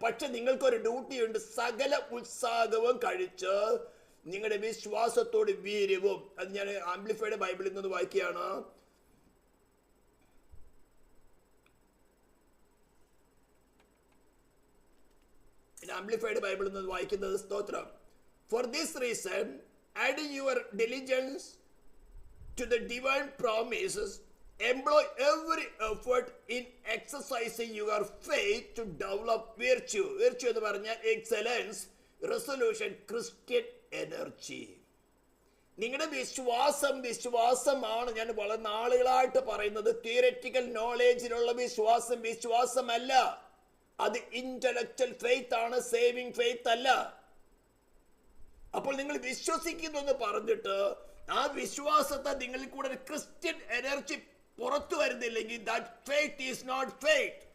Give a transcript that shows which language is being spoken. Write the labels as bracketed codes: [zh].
[ml] പക്ഷെ നിങ്ങൾക്കൊരു ഡ്യൂട്ടിയുണ്ട്. സകല ഉത്സാഹവും കഴിച്ച് നിങ്ങളുടെ വിശ്വാസത്തോട് വീര്യവും. അത് ഞാൻ ആംപ്ലിഫൈഡ് ബൈബിളിൽ നിന്ന് വായിക്കുകയാണ്. ആംപ്ലിഫൈഡ് ബൈബിളിൽ നിന്ന് വായിക്കുന്നത്, സ്തോത്രം. [en] For this reason, adding your diligence to the divine promises, employ every effort in exercising your faith to develop virtue. Virtue [ml] എന്ന് പറഞ്ഞാൽ [en] excellence, resolution, Christian energy. [ml] നിങ്ങളുടെ വിശ്വാസമാണ് ഞാൻ വളരെ നാളുകളായിട്ട് പറയുന്നത്. തിയററ്റിക്കൽ നോളേജിലുള്ള വിശ്വാസമല്ല. അത് ഇന്റലക്ച്വൽ ഫെയ്ത്ത് ആണ്, സേവിങ് ഫെയ്ത്ത് അല്ല. അപ്പോൾ നിങ്ങൾ വിശ്വസിക്കുന്നു എന്ന് പറഞ്ഞിട്ട് ആ വിശ്വാസത്തെ നിങ്ങളിൽ കൂടെ ഒരു ക്രിസ്ത്യൻ എനർജി പുറത്തു വരുന്നില്ലെങ്കിൽ, [en] that faith is not faith.